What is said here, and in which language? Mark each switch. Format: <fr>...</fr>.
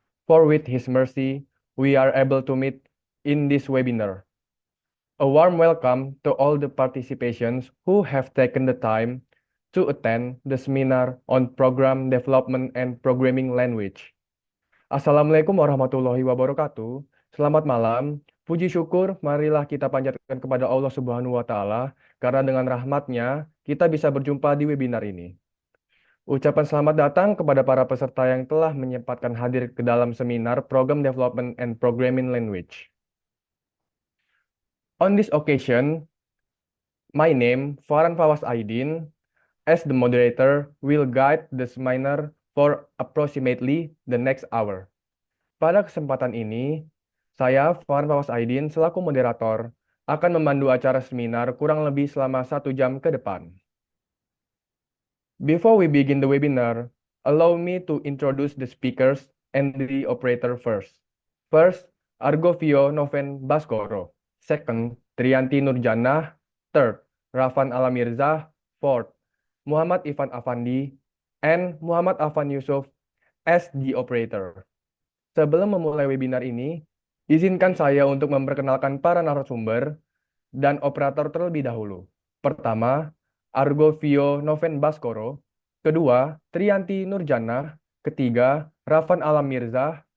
<en>For with His mercy, we are able to meet in this webinar. A warm welcome to all the participants who have taken the time to attend the seminar on program development and programming language.</en> <id>Assalamualaikum warahmatullahi wabarakatuh. Selamat malam. Puji syukur, marilah kita panjatkan kepada Allah Subhanahu wa Ta'ala, karena dengan rahmat-Nya kita bisa berjumpa di webinar ini. Ucapan selamat datang kepada para peserta yang telah menyempatkan hadir ke dalam seminar Program Development and Programming Language.</id> <en>On this occasion, my name, Farhan Fawaz Aidin, as the moderator, will guide the seminar for approximately the next hour.</en> <id>Pada kesempatan ini, saya, Farhan Fawaz Aidin, selaku moderator, akan memandu acara seminar kurang lebih selama 1 jam ke depan.</id> <en>Before we begin the webinar, allow me to introduce the speakers and the operator first. First, Argovio Noven Baskoro. Second, Trianti Nurjannah. Third, Rafan Alamirza. Fourth, Muhammad Ivan Afandi. And Muhammad Afan Yusuf as the operator.</en> <id>Sebelum memulai webinar ini, izinkan saya untuk memperkenalkan para narasumber dan operator terlebih dahulu. Pertama, Argovio Noven Baskoro. Kedua, Trianti Nurjannah. Ketiga, Rafan Alam Mirza.</id>